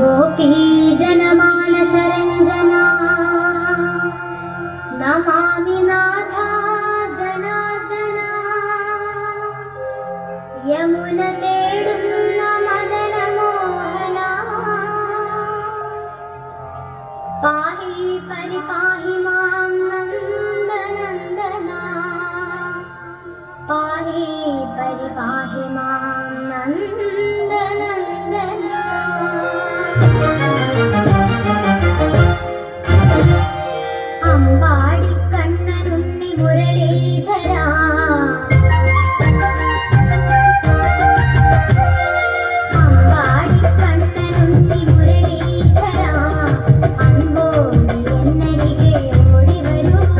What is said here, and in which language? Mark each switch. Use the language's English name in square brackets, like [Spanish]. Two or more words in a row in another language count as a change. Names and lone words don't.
[Sanskrit] कोटि जनमानसरञ्जना नमामि नाथा जनार्दना यमुनतेडुन्न मदनमोहना पाहि परिपाहि मां नन्दनन्दना पाहि परिपाहि मां [Malayalam] नन्दनन्दना അമ്പാടിക്കണ്ണനുണ്ണി മുരളീധര അമ്പാടിക്കണ്ണനുണ്ണി മുരളീധര അൻപോടി എന്നരികെ ഓടി വരൂ